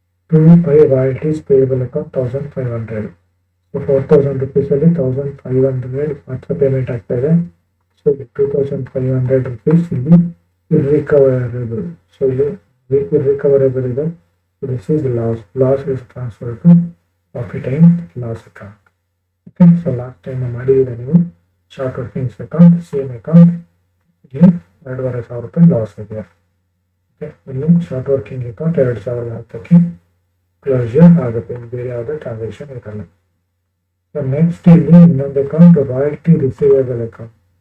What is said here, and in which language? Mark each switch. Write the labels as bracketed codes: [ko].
[en] To buy royalties payable account 1,500. [kn] So 4,000 rupees ಅಲ್ಲಿ 1,500 ಮಾತ್ರ payment ಆಗ್ತಾ ಇದೆ. ಸೊ 2,500 rupees ಇಲ್ಲಿ irrecoverable. ಸೊ ಇಲ್ಲಿ irrecoverable ಇದೆ. [en] This is loss. Loss is transferred to profit and loss account. Okay, so last time [kn] ಮಾಡಿದ್ರೆ ನೀವು short workings account same account ಇಲ್ಲಿ 2,500 ರೂಪಾಯಿ ಲಾಸ್ ಇದೆ. ಓಕೆ, ಇಲ್ಲಿ ಶಾರ್ಟ್ ವರ್ಕಿಂಗ್ ಅಕೌಂಟ್ 2,1000 ಕ್ಲೋಸರ್ ಆಗುತ್ತೆ, ಬೇರೆ ಯಾವುದೇ ಟ್ರಾನ್ಸಾಕ್ಷನ್ ಇರಲ್ಲ. ಸೊ ನೆಕ್ಸ್ಟ್ ಇಲ್ಲಿ ಇನ್ನೊಂದು ಅಕೌಂಟ್ ರಾಯಲ್ಟಿ ರಿಸೀವೇಬಲ್ ಅಕೌಂಟ್.